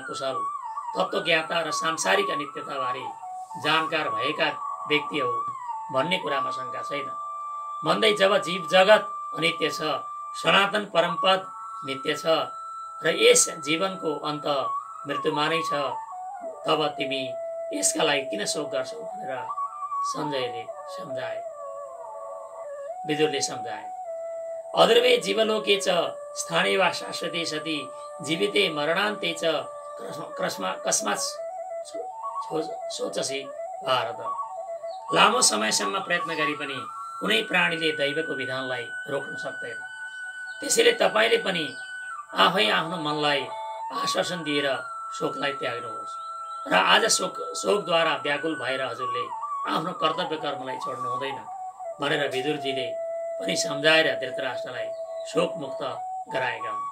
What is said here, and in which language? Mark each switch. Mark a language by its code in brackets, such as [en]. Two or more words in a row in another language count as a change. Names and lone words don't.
[ne] कुशल, तत्त्वज्ञाता र सांसारिक अनित्यताबारे जानकार भएका व्यक्ति हो भन्ने कुरामा शङ्का छैन भन्दै जब जीव जगत अनित्य छ, सनातन परमपद नित्य छ र यस जीवनको अन्त मृत्युमा नै छ, तब तिमी यसका लागि किन शोक गर्छौ भनेर विदुरले सम्झाए। [sa] अध्रुवे जीवलोके च स्थाने वा शाश्वते सति जीविते मरणान्ते च कस्मात् सोचसी भारत। [ne] लामो समयसम्म प्रयत्न गरी पनि कुनै प्राणीले दैवको विधानलाई रोक्न सक्दैन। त्यसैले तपाईले पनि आफै आफ्नो मनलाई आश्वासन दिएर शोकलाई त्याग्नुहोस् र आज शोकद्वारा व्याकुल भएर हजुरले आफ्नो कर्तव्य कर्मलाई छोड्नु हुँदैन भनेर विदुरजीले पनि सम्झाएर धृतराष्ट्रलाई शोकमुक्त गराएका हुन्।